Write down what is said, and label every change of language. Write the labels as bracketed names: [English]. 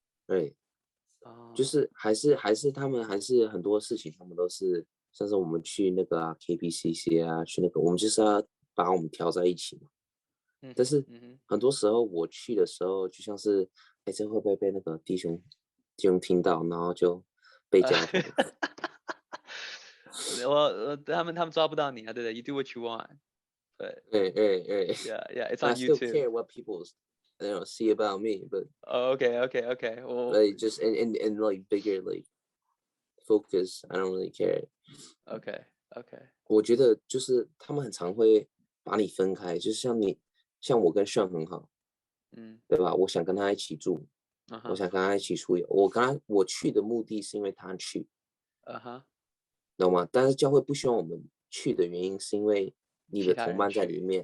[Chinese] 对，就是还是他们还是很多事情，他们都是像是我们去那个KPCC 啊，去那个我们就是要把我们调在一起嘛。但是很多时候我去的时候，就像是这会不会被那个弟兄听到，然后就被加头。他们抓不到你啊，对不对 ？ [English] You do what you want。 [Chinese] 对。 [English] Yeah, it's on you too. I still care what people see about me, but okay. Like just in like bigger like focus, I don't really care. Okay. [Chinese] 我觉得就是他们很常会把你分开，就是像我跟Sean很好，对吧？我想跟他一起住，我想跟他一起出游。我去的目的是因为他去，懂吗？但是教会不希望我们去的原因是因为你的同伴在里面，